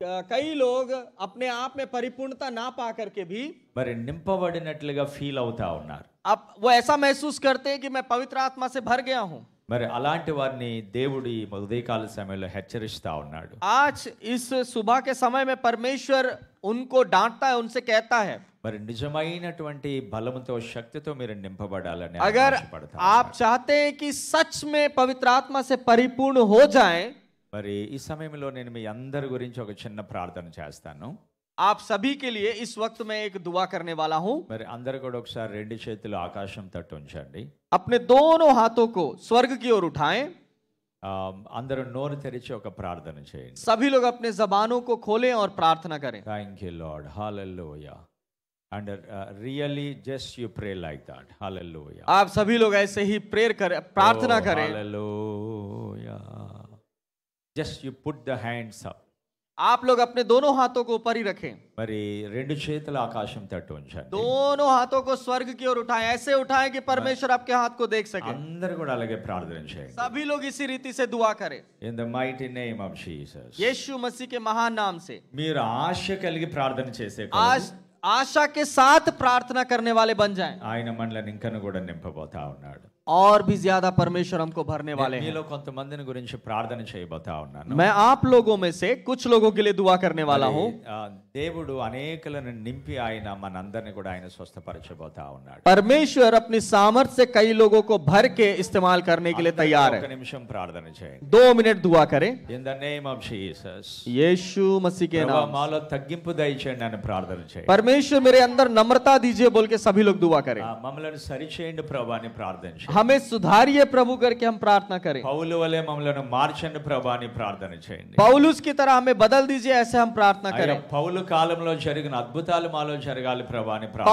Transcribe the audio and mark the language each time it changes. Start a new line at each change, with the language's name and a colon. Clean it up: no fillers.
Hindi: कई लोग अपने आप में परिपूर्णता ना पा करके भी
Telugu: మరి నింపబడినట్లుగా ఫీల్ అవుతా ఉన్నారు.
Hindi: अब वो ऐसा महसूस करते हैं कि मैं पवित्र आत्मा से भर गया हूँ।
Telugu: మరి అలాంటి వారిని దేవుడు ఈ ఉదయకాల సమయంలో హెచ్చరిస్తా ఉన్నాడు.
Hindi: आज इस सुबह के समय में परमेश्वर उनको डांटता है, उनसे कहता है,
Telugu: మరి నిజమైనటువంటి బలముతో శక్తితో మీరు నింపబడాలని
Hindi: अगर
Telugu: ఆశపడతా
Hindi: आप चाहते हैं कि सच में पवित्र आत्मा से परिपूर्ण हो जाएं,
Telugu: మరి ఈ సమయంలో నేను మీ అందరి గురించి ఒక చిన్న ప్రార్థన చేస్తాను.
Hindi: आप सभी के लिए इस वक्त मैं एक दुआ करने वाला हूं।
Telugu: మరి అందరూ కూడా ఒకసారి 2 చేతులు ఆకాశం తట్టు ఉంచండి.
Hindi: अपने दोनों हाथों को स्वर्ग की ओर उठाएं।
Telugu: అందరూ నోరు తెరిచి ఒక ప్రార్థన చేయండి.
Hindi: सभी लोग अपने जबानों को खोलें और प्रार्थना करें।
English: Thank you Lord, hallelujah. And really just you pray like that. Hallelujah.
Hindi: आप सभी लोग ऐसे ही प्रेयर करें, प्रार्थना करें।
English: Hallelujah. Just you put the hands up.
Hindi: आप लोग अपने दोनों हाथों को ऊपर ही रखें।
Telugu: మరి 2 చేతులు ఆకాశం తట్టు ఉంచండి.
Hindi: दोनों हाथों को स्वर्ग की ओर उठाएं, ऐसे उठाएं कि परमेश्वर आपके हाथ को देख सके।
Telugu: అందరూ కూడా అలాగే ప్రార్థన చేయండి.
Hindi: सभी लोग इसी रीति से दुआ करें
English: In the mighty name of Jesus.
Hindi: यीशु मसीह के महान नाम से।
Telugu: మీరు ఆశ కలిగి ప్రార్థన చేసే
Hindi: आज आशा के साथ प्रार्थना करने वाले बन जाएं।
Telugu: ఆయన మనల్ని ఇంకను కూడా నింపబోతా ఉన్నాడు.
Hindi: और भी ज्यादा परमेश्वर हमको भरने वाले हैं।
Telugu: మీలో కొంతమందిని గురించి ప్రార్థన చేయబోతా ఉన్నాను.
Hindi: मैं आप लोगों में से कुछ लोगों के लिए दुआ करने वाला हूँ।
Telugu: దేవుడు అనేకులను నింపి ఆయన మనందరిని కూడా ఆయన స్వస్థపరచబోతా ఉన్నాడు.
Hindi: परमेश्वर अपनी सामर्थ्य से कई लोगों को भर के इस्तेमाल करने के लिए तैयार
Telugu: ఒక
Hindi: है।
Telugu: నిమిషం ప్రార్థన చేయండి.
Hindi: 2 मिनट दुआ करें
English: In the name of Jesus.
Hindi: यीशु मसीह के
Telugu: ప్రభువా
Hindi: नाम।
Telugu: మాలో తగ్గింపు దయచేయండి అని ప్రార్థన చేయండి.
Hindi: परमेश्वर मेरे अंदर नम्रता दीजिए बोल के सभी लोग दुआ करें।
Telugu: మమ్మల్ని సరిచేయండి ప్రభువా అని ప్రార్థన చేయండి.
Hindi: हमें सुधारिए प्रभु करके हम प्रार्थना करें।
Telugu: పౌలు వలె మమ్మలను మార్చండి ప్రభా అని ప్రార్థన చేయండి.
Hindi: पौलुस की तरह हमें बदल दीजिए, ऐसे हम प्रार्थना
Telugu: అయ్యా,
Hindi: करें।
Telugu: పౌలు కాలంలో జరిగిన అద్భుతాలు మాలో జరగాలి ప్రభా అని ప్రార్థన